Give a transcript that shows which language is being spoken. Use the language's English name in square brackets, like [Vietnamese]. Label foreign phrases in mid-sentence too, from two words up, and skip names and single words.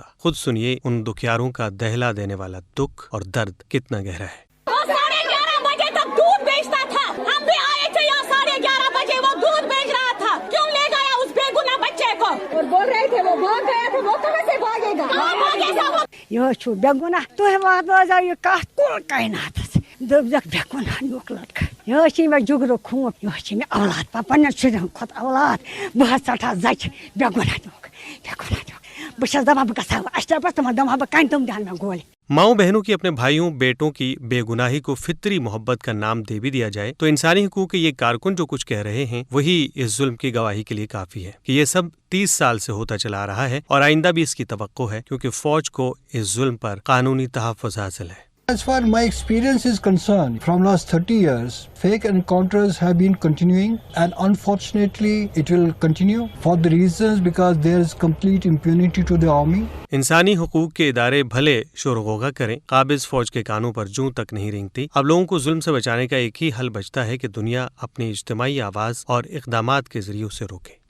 [Urdu] خود سنیے ان دکھیاروں کا دہلا دینے والا دکھ اور درد کتنا گہرا ہے۔ بول رہے تھے وہ بھاگ گیا تھا، وہ کہاں سے بھاگے گا؟ [Kashmiri] یہ چھو بے گناہ تُہۍ واتنٲیزیو یہِ کتھ کُل کائناتس دٔپزیٚکھ بے گناہ نیُک لڑکہٕ۔ یہ چھ مےٚ جُگرُک خوٗن، یہ چھ مےٚ اولاد پننٮ۪ن شُرٮ۪ن کھۄتہٕ اولاد۔ بہٕ حظ ژٹہا زَچہِ بے گناہ نیُک، بے گناہ نیُک۔ بہٕ چھَس دپان بہٕ گژھٕ ہا اشرفس تِمن دمہا بہٕ کَنہِ تِم دِہن مےٚ گولہِ۔ [Urdu] ماؤں بہنوں کی اپنے بھائیوں بیٹوں کی بے گناہی کو فطری محبت کا نام دے بھی دیا جائے تو انسانی حقوق کے یہ کارکن جو کچھ کہہ رہے ہیں وہی اس ظلم کی گواہی کے لیے کافی ہے کہ یہ سب 30 سال سے ہوتا چلا رہا ہے اور آئندہ بھی اس کی توقع ہے، کیونکہ فوج کو اس ظلم پر قانونی تحفظ حاصل ہے۔ [English] As far my experience is concerned, from last 30 years, fake encounters have been continuing and unfortunately it will continue for the reasons because there is complete impunity to the army. [Urdu] انسانی حقوق کے ادارے بھلے شور غوغا کریں، قابض فوج کے کانوں پر جوں تک نہیں رینگتی۔ اب لوگوں کو ظلم سے بچانے کا ایک ہی حل بچتا ہے کہ دنیا اپنی اجتماعی آواز اور اقدامات کے ذریعے اسے روکے۔